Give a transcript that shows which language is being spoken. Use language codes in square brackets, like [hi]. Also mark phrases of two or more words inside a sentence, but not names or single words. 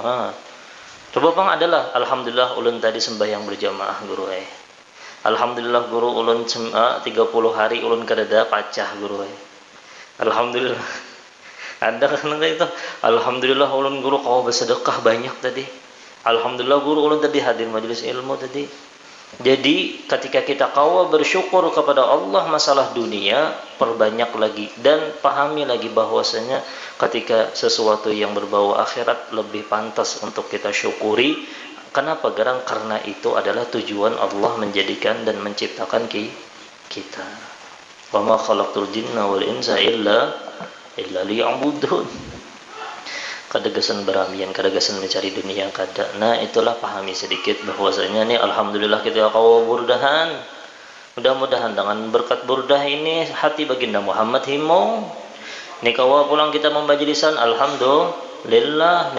[bjn] Coba pang adalah alhamdulillah ulun tadi sembahyang berjamaah guru Alhamdulillah guru ulun 30 hari ulun kadada pacah guru Alhamdulillah. Ada kan itu. Alhamdulillah ulun guru kau bersedekah banyak tadi. Alhamdulillah guru ulun tadi hadir majelis ilmu tadi. [id] Jadi ketika kita kawa bersyukur kepada Allah masalah dunia, perbanyak lagi dan pahami lagi bahwasanya ketika sesuatu yang berbau akhirat lebih pantas untuk kita syukuri. Kenapa? Karena itu adalah tujuan Allah menjadikan dan menciptakan kita. [ar] وما خلقت الجن والإنس إلا ليعبدون. [bjn] Kadagasan beramian, kadagasan mencari dunia kada. Nah, itulah pahami sedikit bahwasanya nih alhamdulillah kita kawa burdahan. [id] Mudah-mudahan dengan berkat burdah ini hati baginda Muhammad himong. [bjn] Nih kawa pulang kita membajilisan, alhamdulillah.